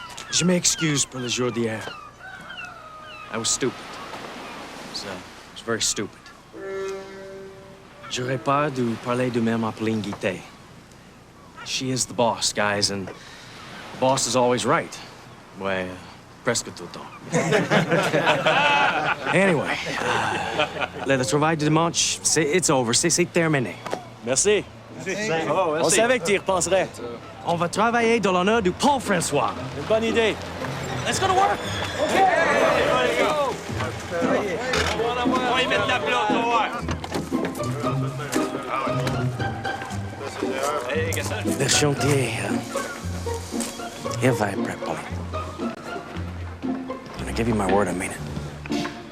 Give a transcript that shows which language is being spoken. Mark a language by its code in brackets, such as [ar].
[fr] Je m'excuse pour le jour d'hier. [en] I was stupid. I was very stupid. [fr] J'aurais pas dû parler de même à Pauline Guité. [en] She is the boss, guys, and the boss is always right. [fr] Ouais, presque tout le temps. Anyway, le travail de dimanche, [en] it's over. [fr] C'est terminé. Merci. On savait que tu y repenserais. On va travailler dans l'honneur du Paul François. Une bonne idée. [en] Let's go to work. [fr] On va y mettre la plante, on va voir. Le chantier, il va être prêt, Pauline. [en] And I give you my word, I mean it.